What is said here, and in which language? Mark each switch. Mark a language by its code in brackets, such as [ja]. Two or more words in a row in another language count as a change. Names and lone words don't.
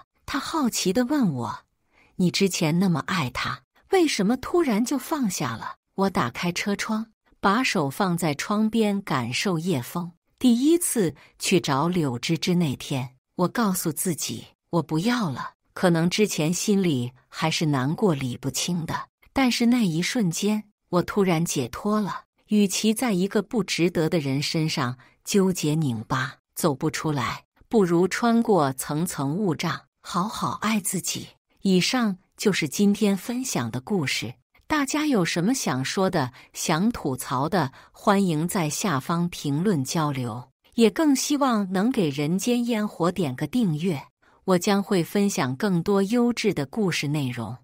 [zh] 他好奇地問我，你之前那麼愛他，為什麼突然就放下了？我打開車窗，把手放在窗邊感受夜風。第一次去找柳芝芝那天，我告訴自己我不要了。可能之前心裡還是難過理不清的，但是那一瞬間我突然解脫了。與其在一個不值得的人身上糾結擰巴走不出來，不如穿過層層霧障，好好愛自己。以上就是今天分享的故事，大家有什麼想說的、想吐槽的，歡迎在下方評論交流，也更希望能給人間煙火點個訂閱，我將會分享更多優質的故事內容。